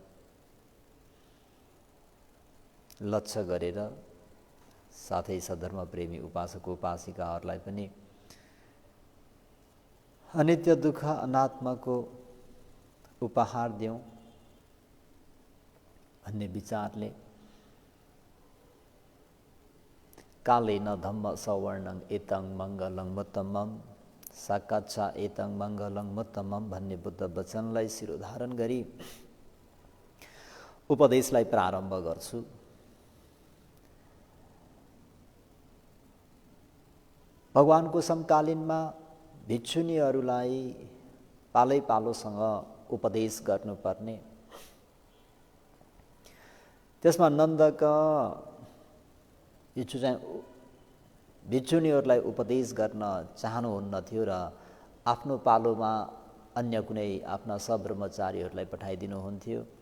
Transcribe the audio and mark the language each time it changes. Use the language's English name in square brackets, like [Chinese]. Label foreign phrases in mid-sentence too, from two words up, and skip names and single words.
[Nepali] लक्ष्य गरेर साथै सधर्म प्रेमी उपासक उपासिकाहरूलाई पनि अनित्य दुःख अनात्माको उपहार दिउँ भन्ने विचारले [Pali] कालेन धम्म सवर्णं एतं मङ्गलं मुत्तमं साकाच्छा एतं मङ्गलं मुत्तमं [Nepali] भन्ने बुद्ध वचनलाई शिरोधारण गरी उपदेशलाई प्रारम्भ गर्छु। भगवानको समकालीनमा भिक्षुनीहरूलाई पालै पालोसँग उपदेश गर्नुपर्ने, त्यसमा नन्दका भिक्षुनीहरूलाई उपदेश गर्न चाहनुहुन्न थियो र आफ्नो पालोमा अन्य कुनै आफ्ना सब्रह्मचारीहरूलाई पठाइदिनुहुन्थ्यो।